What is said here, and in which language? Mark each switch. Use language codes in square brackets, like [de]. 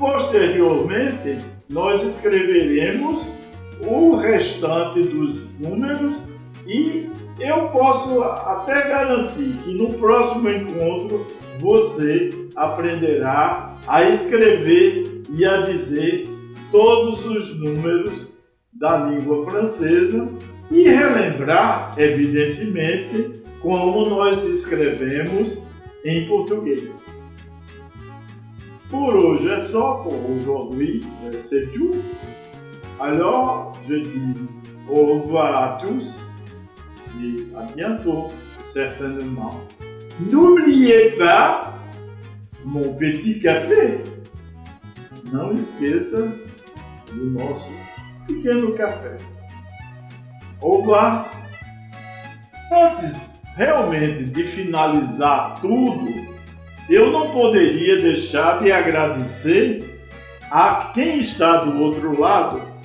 [pt] Posteriormente, nós escreveremos o restante dos números e eu posso até garantir que no próximo encontro você aprenderá a escrever e a dizer todos os números da língua francesa e relembrar, evidentemente, como nós escrevemos em português. Por hoje é só, [fr] pour aujourd'hui, c'est tout. Alors, je dis au revoir à tous et à bientôt, certainement. N'oubliez pas mon petit café. [pt] Não esqueça do nosso pequeno café. [fr] Au revoir. [pt] Antes realmente de finalizar tudo, eu não poderia deixar de agradecer a quem está do outro lado